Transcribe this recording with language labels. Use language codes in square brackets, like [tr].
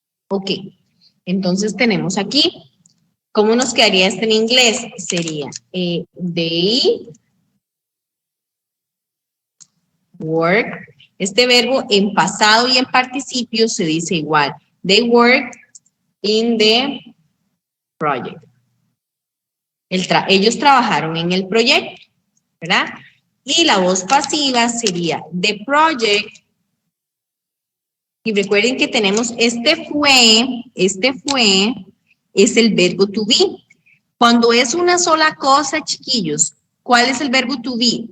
[es] Ok, entonces tenemos aquí, ¿cómo nos quedaría esto en inglés? [en] Sería they work. [es] Este verbo en pasado y en participio se dice igual. [en] They work in the project. [es] Ellos trabajaron en el proyecto, ¿verdad? Y la voz pasiva sería the project. Y recuerden que tenemos este fue, es el verbo to be. Cuando es una sola cosa, chiquillos, ¿cuál es el verbo to be?